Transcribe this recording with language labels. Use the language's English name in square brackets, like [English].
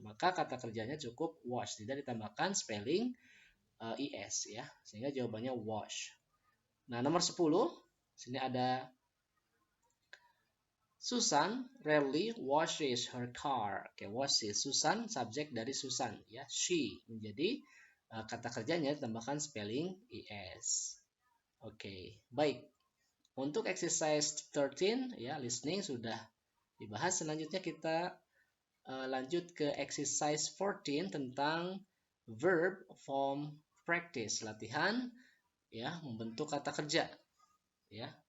[Indonesian] Maka kata kerjanya cukup wash, tidak ditambahkan spelling es ya. Sehingga jawabannya wash. Nah, nomor 10 sini ada [English] Susan rarely washes her car. [Indonesian] Oke, washes Susan subjek dari Susan ya. She menjadi kata kerjanya ditambahkan spelling es. Oke, baik. Untuk exercise 13 ya listening sudah dibahas. Selanjutnya kita lanjut ke exercise 14 tentang [English] verb form practice, [Indonesian] latihan ya membentuk kata kerja ya.